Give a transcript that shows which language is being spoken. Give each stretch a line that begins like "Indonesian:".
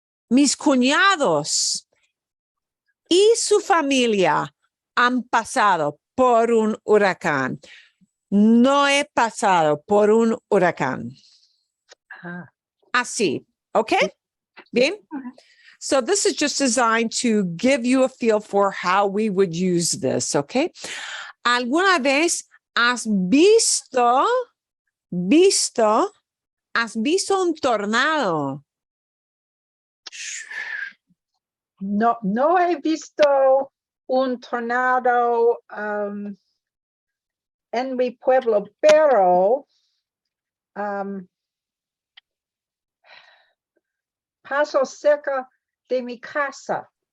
Spanish: Mis cuñados y su familia han pasado por un huracán. No he pasado por un huracán. Así. Okay? Bien?
English: So this is just designed to give you a feel for how we would use this, okay?
Spanish: ¿Alguna vez has visto un tornado? No, no he visto un tornado en mi pueblo, pero paso cerca de mi casa.